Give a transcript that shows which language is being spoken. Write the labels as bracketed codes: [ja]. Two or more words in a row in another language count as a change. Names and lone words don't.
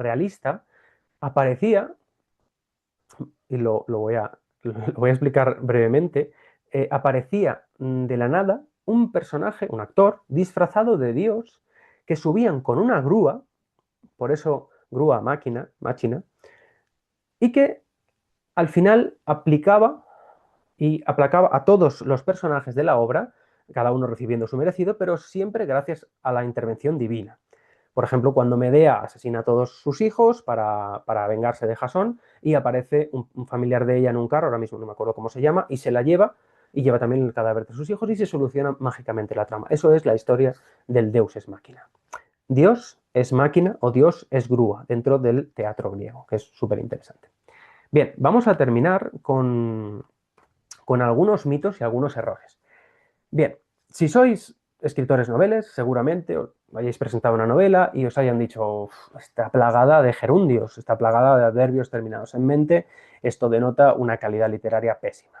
[es] realista, aparecía, y lo voy a explicar brevemente, aparecía de la nada un personaje, un actor, disfrazado de Dios, que subían con una grúa, por eso grúa máquina, y que al final aplicaba y aplacaba a todos los personajes de la obra, cada uno recibiendo su merecido, pero siempre gracias a la intervención divina. Por ejemplo, cuando Medea asesina a todos sus hijos para vengarse de Jasón y aparece un familiar de ella en un carro, ahora mismo no me acuerdo cómo se llama, y se la lleva y lleva también el cadáver de sus hijos y se soluciona mágicamente la trama. Eso es la historia del [la] Deus ex machina. [es] Dios es máquina o Dios es grúa dentro del teatro griego, que es súper interesante. Bien, vamos a terminar con algunos mitos y algunos errores. Bien, si sois escritores noveles, seguramente os hayáis presentado una novela y os hayan dicho, está plagada de gerundios, está plagada de adverbios terminados en mente, esto denota una calidad literaria pésima.